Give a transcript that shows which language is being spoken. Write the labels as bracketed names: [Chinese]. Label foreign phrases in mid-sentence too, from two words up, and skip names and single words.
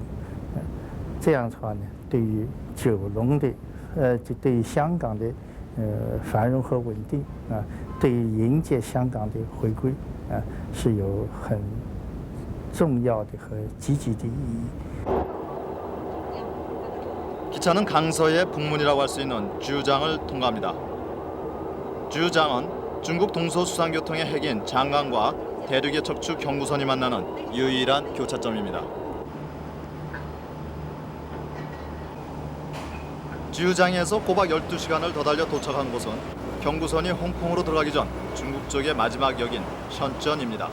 [Chinese] 这样的话呢，对于九龙的就对于香港的繁荣和稳定啊，对于迎接香港的回归啊，是有很重要的和积极的意义。 [Korean] 기차는 강서의 북문이라고 할 수 있는 주장을 통과합니다. 주장은 중국 동서수상교통의 핵인 장강과 대륙의 척추 경부선이 만나는 유일한 교차점입니다. 주장에서 꼬박 12시간을 더 달려 도착한 곳은 경부선이 홍콩으로 들어가기 전 중국 쪽의 마지막 역인 션전입니다.